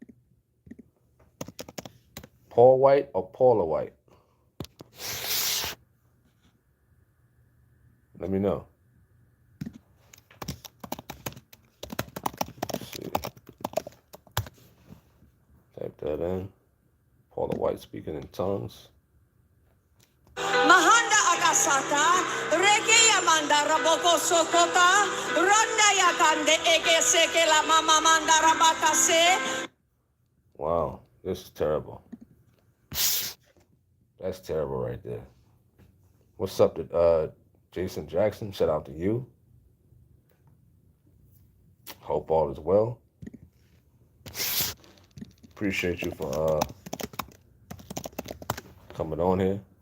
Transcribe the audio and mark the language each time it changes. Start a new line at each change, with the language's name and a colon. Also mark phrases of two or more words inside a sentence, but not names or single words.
English: Paul White or Paula White? Let me know. Let's see. Type that in. Paula White speaking in tongues. Mahanda akasata, reke yamanda raboko sokota, ronda yakande eke seke la mama manda rabakase. Wow, this is terrible. That's terrible right there. What's up to Jason Jackson? Shout out to you. Hope all is well. Appreciate you for coming on here.